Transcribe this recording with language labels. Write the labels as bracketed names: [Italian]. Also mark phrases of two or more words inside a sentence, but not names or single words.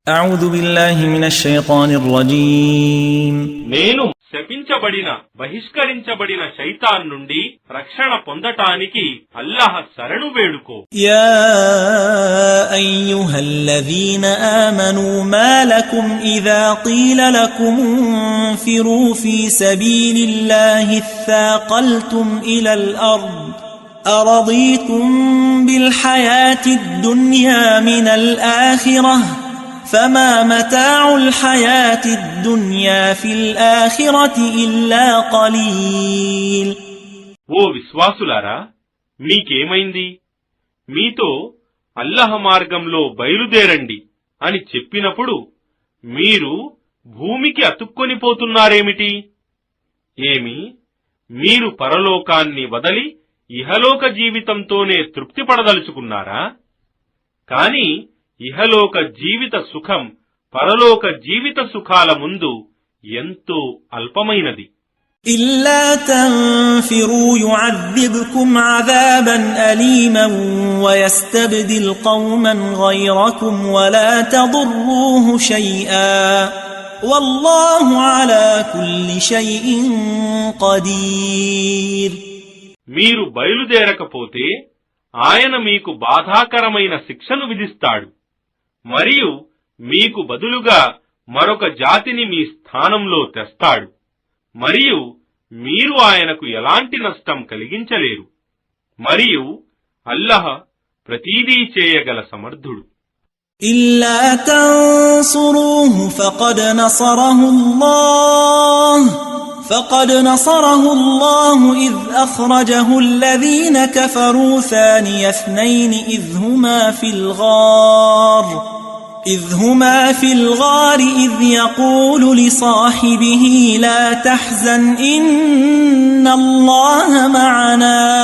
[Arabic] أعوذ بالله من الشيطان الرجيم [Telugu] నేను శపించబడిన బహిష్కరించబడిన శైతాన్ నుండి రక్షణ పొందటానికి అల్లాహ్ శరణు వేడుకో. [Arabic] يا أيها الذين آمنوا ما لكم إذا قيل لكم انفروا في سبيل الله اثاقلتم إلى الأرض أرضيتم بالحياة الدنيا من الآخرة فما متاع الحياة الدنيا في الآخرة إلا قليل. [Telugu] ఓ విశ్వాసులారా, మీకేమైంది? మీతో అల్లాహ్ మార్గంలో బయలుదేరండి అని చెప్పినప్పుడు మీరు భూమికి అతుక్కొనిపోతున్నారేమిటి? ఏమి, మీరు పరలోకాన్ని వదలి ఇహలోక జీవితంతోనే తృప్తి పడదలుచుకున్నారా? కాని ఇహలోక జీవిత సుఖం పరలోక జీవిత సుఖాల ముందు ఎంతో అల్పమైనది. [Arabic] إلا تنفروا يعذبكم عذابا أليما ويستبدل قوما غيركم ولا تضروه شيئا والله على كل شيء قدير. [Telugu] మీరు బయలుదేరకపోతే ఆయన మీకు బాధాకరమైన శిక్షను విధిస్తాడు, మరియు మీకు బదులుగా మరొక జాతిని మీ స్థానంలో తెస్తాడు, మరియు మీరు ఆయనకు ఎలాంటి నష్టం కలిగించలేరు. మరియు అల్లాహ్ ప్రతీదీ చేయగల సమర్థుడు. [Arabic] إلا تنصروه فقد نصره الله إذ أخرجه الذين كفروا ثاني اثنين إذ هما في الغار إذ يقول لصاحبه لا تحزن إن الله معنا